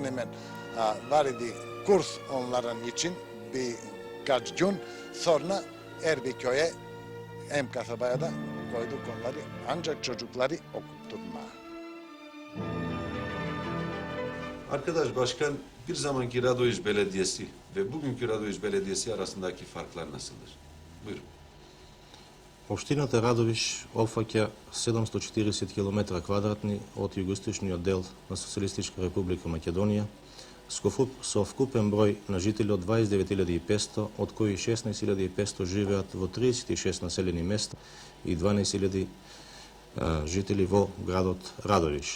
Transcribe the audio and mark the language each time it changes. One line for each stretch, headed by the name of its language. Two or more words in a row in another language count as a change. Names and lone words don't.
Turkish: Hemen var idi kurs onların için birkaç gün sonra her bir köye hem kasabaya da koyduk onları ancak çocukları okutturma. Arkadaş başkan, bir zamanki Radoiş Belediyesi ve bugünkü Radoiş Belediyesi arasındaki farklar nasıldır? Buyurun.
Macedonian: Општината Радовиш опфаќа 740 км квадратни од југоисточниот дел на Социјалистичка република Македонија, со вкупен број на жители од 29.500, од кои 16.500 живеат во 36 населени места и 12.000 жители во градот Радовиш.